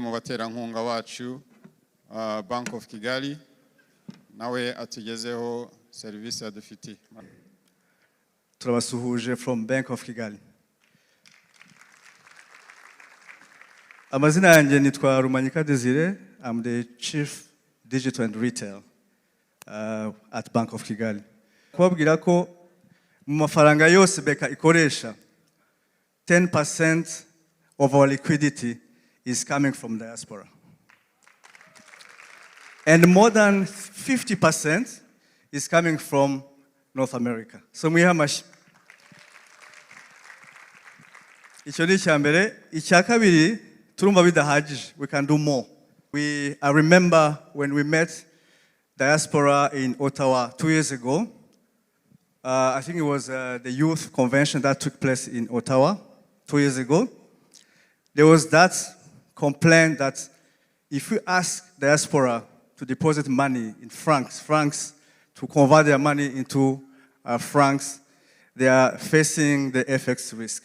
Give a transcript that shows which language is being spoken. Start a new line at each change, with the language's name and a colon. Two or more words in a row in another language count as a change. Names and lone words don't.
Kinyarwanda: mu baterankunga wacu Bank of Kigali nawe atugezeho serivisi adufitiye. Turabasuhuje from Bank of Kigali. Amazina yanjye nitwa Rumanyika Desire.
English: I'm the Chief Digital and Retail at Bank of Kigali.
Kinyarwanda: Kubabwira ko mu mafaranga yose beka ikoresha
English: 10% of our liquidity is coming from diaspora. And more than 50% is coming from North America. So we have much.
Kinyarwanda: Icyo ni icyambere. Icya kabiri, turumva bidahagije.
English: We can do more. I remember when we met diaspora in Ottawa 2 years ago. I think it was the youth convention that took place in Ottawa 2 years ago. There was that complaint that if we ask diaspora to deposit money in francs to convert their money into francs, they are facing the FX risk.